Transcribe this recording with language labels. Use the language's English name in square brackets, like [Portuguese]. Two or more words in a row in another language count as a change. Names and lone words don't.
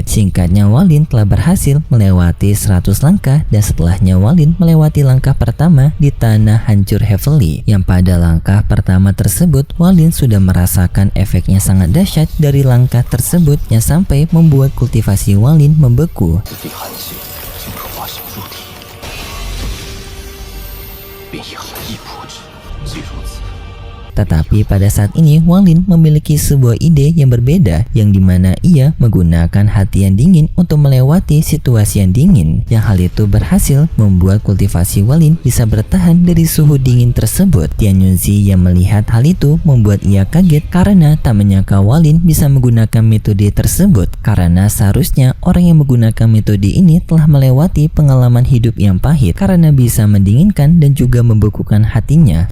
[Indonesian] Singkatnya Walin telah berhasil melewati 100 langkah, dan setelahnya Walin melewati langkah pertama di tanah hancur heavily, yang pada langkah pertama tersebut Walin sudah merasakan efeknya sangat dahsyat dari langkah tersebut, yang sampai membuat kultivasi Walin membeku. [Chinese] 此地寒气竟可化形入体，便以寒意破之。既如此， [Indonesian] Tetapi pada saat ini Walin memiliki sebuah ide yang berbeda, yang dimana ia menggunakan hati yang dingin untuk melewati situasi yang dingin, yang hal itu berhasil membuat kultivasi Walin bisa bertahan dari suhu dingin tersebut. Tian Yunzi yang melihat hal itu membuat ia kaget karena tak menyangka Walin bisa menggunakan metode tersebut, karena seharusnya orang yang menggunakan metode ini telah melewati pengalaman hidup yang pahit karena bisa mendinginkan dan juga membekukan hatinya.